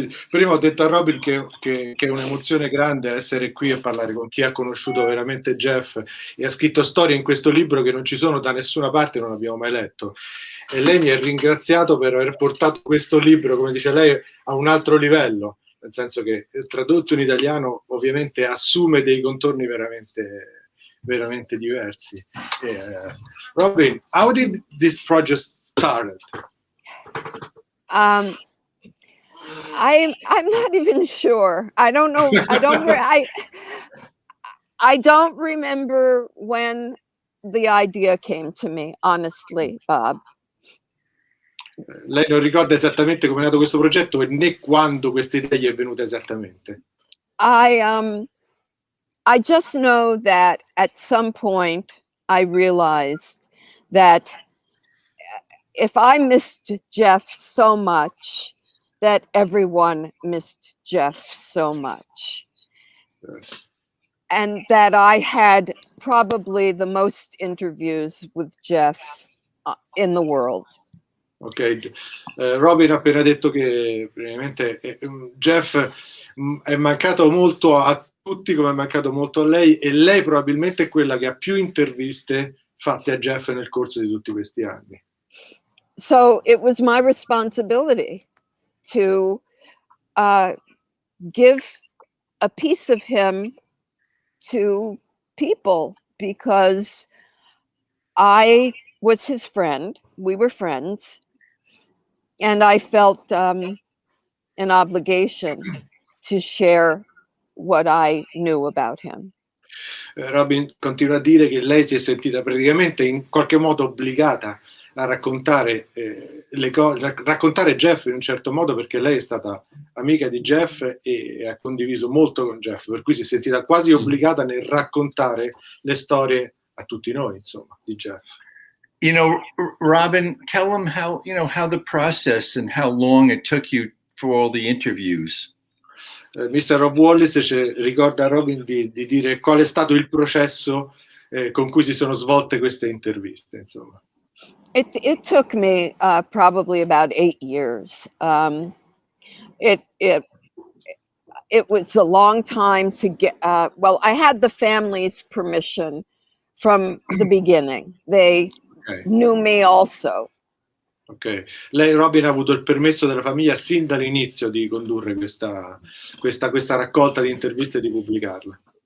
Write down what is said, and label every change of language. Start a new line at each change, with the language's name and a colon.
Italian: Prima ho detto a Robyn che è un'emozione grande essere qui e parlare con chi ha conosciuto veramente Jeff e ha scritto storie in questo libro che non ci sono da nessuna parte, non abbiamo mai letto. E lei mi ha ringraziato per aver portato questo libro, come dice lei, a un altro livello, nel senso che tradotto in italiano ovviamente assume dei contorni veramente diversi.
English: Robyn, how did this project start? I'm not even sure. I don't know. I don't remember when the idea came to me, honestly, Bob.
Italian: Lei non ricorda esattamente come è nato questo progetto né quando questa idea gli è venuta esattamente.
English: I just know that at some point I realized that if I missed Jeff so much, that everyone missed Jeff so much. Yes. And that I had probably the most interviews with Jeff in the world.
Italian: Ok, Robyn ha appena detto che praticamente Jeff è mancato molto a tutti come è mancato molto a lei, e lei probabilmente è quella che ha più interviste fatte a Jeff nel corso di tutti questi anni.
English: So it was my responsibility to give a piece of him to people, because I was his friend. We were friends. And I felt an obligation to share what I knew about him.
Italian: Robyn continua a dire che lei si è sentita praticamente in qualche modo obbligata a raccontare raccontare Jeff in un certo modo, perché lei è stata amica di Jeff e ha condiviso molto con Jeff, per cui si è sentita quasi obbligata nel raccontare le storie a tutti noi, insomma, di Jeff.
English: You know, Robyn, tell them how the process and how long it took you for all the interviews. Mr.
Italian: Rob Wallis ricorda a Robyn di dire qual è stato il processo con cui si sono svolte queste interviste, insomma.
English: It took me probably about 8 years. It was a long time to get. Well, I had the family's permission from the beginning. They knew me also.
Italian: Ok, lei, Robyn, ha avuto il permesso della famiglia sin dall'inizio di condurre questa raccolta di interviste e di pubblicarla.